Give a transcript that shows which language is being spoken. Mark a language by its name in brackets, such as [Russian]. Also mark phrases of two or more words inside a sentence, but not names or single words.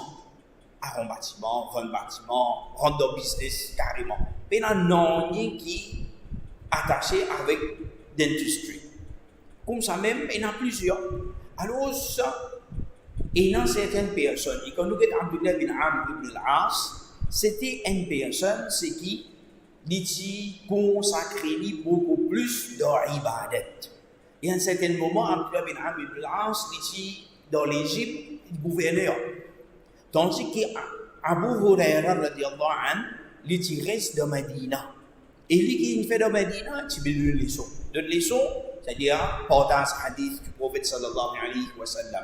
[French] Avant bâtiment, vendre bâtiment, rentre dans business carrément. Mais il y a un nom qui est attaché avec l'industrie. Comme ça même, il y en a plusieurs. Alors, il y a certaines personnes, et quand nous regardons Abdullah bin Amr ibn al-As, c'était une personne qui consacrait beaucoup plus dans l'ibadat. Et à un certain moment, Abdullah bin Amr ibn al-As était dans l'Égypte, gouverneur. Tandis qu'Abu Huraira [Arabic] رضي الله عنه, [French] il reste dans Medina. Et lui qui fait dans Medina, il fait une leçon. Une leçon, c'est-à-dire partage hadith du prophète [Arabic] صلى الله عليه وسلم.